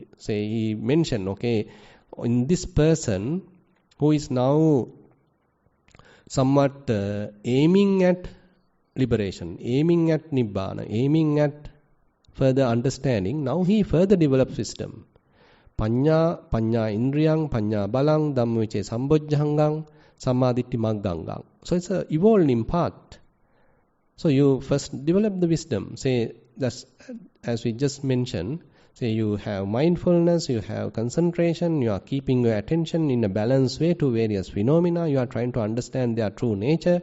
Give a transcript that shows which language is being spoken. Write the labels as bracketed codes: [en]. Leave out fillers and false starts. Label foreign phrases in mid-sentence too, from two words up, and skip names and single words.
[en] Say he mentioned, okay, in this person who is now somewhat aiming at liberation, aiming at Nibbana, aiming at further understanding, now he further develops wisdom. [pi] Panya indriyang, panya balang, dhammavice sambojjhangang, Sammaditthi maggangang. [en] So it's an evolving path. So you first develop the wisdom. Say, that's, as we just mentioned, say you have mindfulness, you have concentration, you are keeping your attention in a balanced way to various phenomena, you are trying to understand their true nature.